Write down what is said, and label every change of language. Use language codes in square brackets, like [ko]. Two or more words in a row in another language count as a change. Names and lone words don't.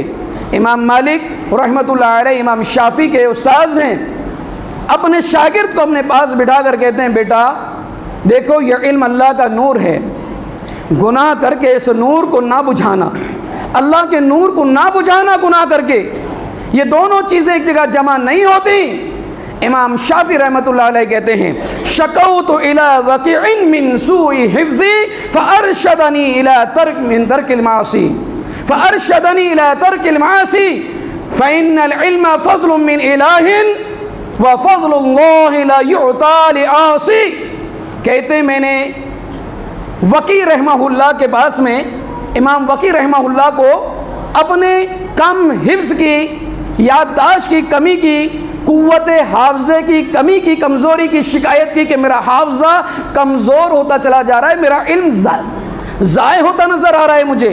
[ur] امام مالک [ar] رحمۃ اللہ علیہ [ur] امام شافعی کے استاذ ہیں، اپنے شاگرد کو اپنے پاس بٹھا کر کہتے ہیں بیٹا دیکھو یہ علم اللہ کا نور ہے، گناہ کر کے اس نور کو نہ بجھانا، اللہ کے نور کو نہ بجھانا گناہ کر کے، یہ دونوں چیزیں ایک جگہ جمع نہیں ہوتی۔ امام شافعی رحمۃ اللہ علیہ کہتے ہیں [ar] شکوت الی وکیع من سوء حفظی فارشدنی الی ترک المعاصی فأرشدنی إلی ترک المعاصی فإن العلم فضل من الہ وفضل اللہ لا یعطى لعاصی۔ [ur] کہتے ہیں میں نے وکیع [ar] رحمہ اللہ [ur] کے پاس میں، امام وکیع [ar] رحمہ اللہ [ur] کو اپنے کم حفظ کی، یادداشت کی کمی کی، قوت حافظے کی کمی کی، کمزوری کی شکایت کی کہ میرا حافظہ کمزور ہوتا چلا جا رہا ہے، میرا علم ضائع ہوتا نظر آ رہا ہے مجھے۔